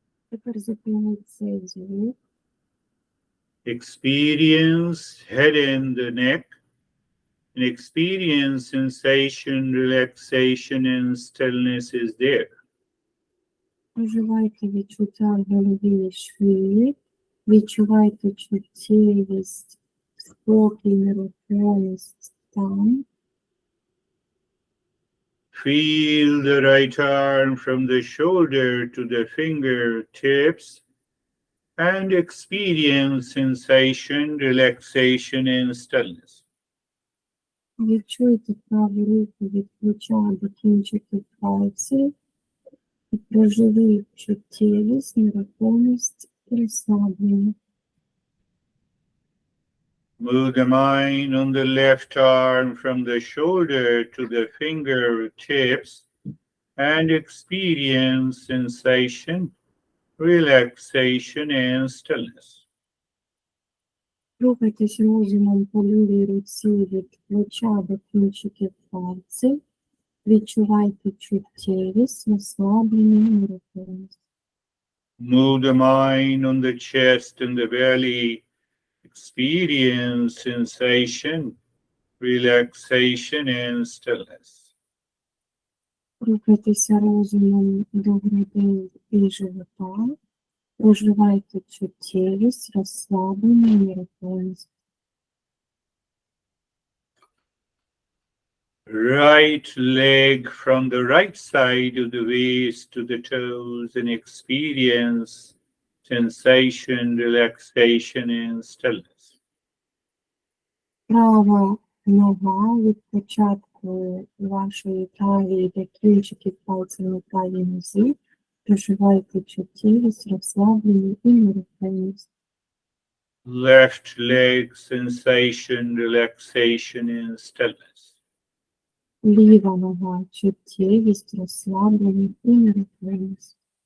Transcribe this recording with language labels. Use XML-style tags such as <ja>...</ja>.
<uk>Тепер зупиніть цей звук.</uk> <en>Experience head and the neck. And experience sensation, relaxation, and stillness is there.</en> <uk>Проживайте відчуття в голові і шиї. Відчувайте чуттєвість, спокій, нерухомість там.</uk> <en>Feel the right arm from the shoulder to the fingertips. and experience sensation, relaxation, and stillness.</en> <uk>Відчуйте праву руку від плеча до кінчиків пальців і проживіть чуттєвість, нерухомість і розслаблення.</uk> <en>Move the mind on the left arm from the shoulder to the fingertips and experience sensation, relaxation, and stillness.</en> <uk>Рухайтесь розумом по лівій руці від плеча до кінчиків пальців. Відчувайте чуттєвість, розслаблення і нерухомість.</uk> <en>Move the mind on the chest and the belly. Experience sensation, relaxation, and stillness.</en> <uk>Рухайтеся розумом до грудей і живота. Проживайте чуттєвість, розслаблення і нерухомість.</uk> <en>Right leg from the right side of the waist to the toes and experience sensation, relaxation, and stillness.</en> <uk>Права нога від початку вашої талії до кінчиків пальців на правій нозі. Проживайте чуттєвість, розслаблення і нерухомість.</uk> <en>Left leg sensation, relaxation, and stillness.</en> <uk>Ліва нога, чуттєвість, розслаблення і нерухомість.</uk>